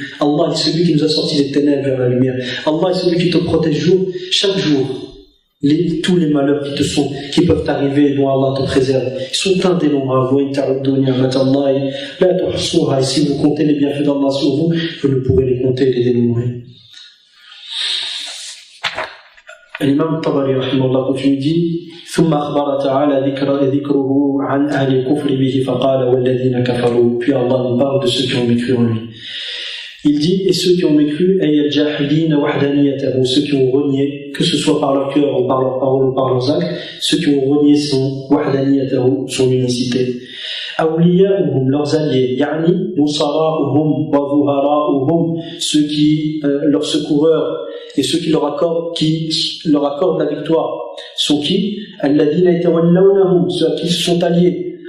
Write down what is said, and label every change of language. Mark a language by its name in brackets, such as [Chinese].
[French] Allah est celui qui nous a sortis des ténèbres vers la lumière. Allah est celui qui te protège chaque jour. Tous les malheurs qui peuvent t'arriver, dont Allah te préserve, ils sont indénombrables. Et si vous comptez les bienfaits d'Allah sur vous, vous ne pourrez les compter et les dénombrer. L'imam Tabari rahimahullah continue dit [Arabic] ثم أخبر تعالى ذكره عن أهل الكفر به فقال والذين كفروا. [French] Puis Allah nous parle de ceux qui ont mécru en lui. Il dit et ceux qui ont mécru [Arabic] أي الجاحدين وحدانيته, [French] ceux qui ont renié, que ce soit par leur cœur ou par leurs paroles ou par leurs actes, ceux qui ont renié son unicité. أولياؤهم, leurs alliés, [Arabic] يعني نصراؤهم وظهراؤهم, [French] ceux qui leurs secoureurs et ceux qui leur accordent la victoire sont qui? [Arabic] الذين يتولونهم, [French] ceux à qui se sont alliés,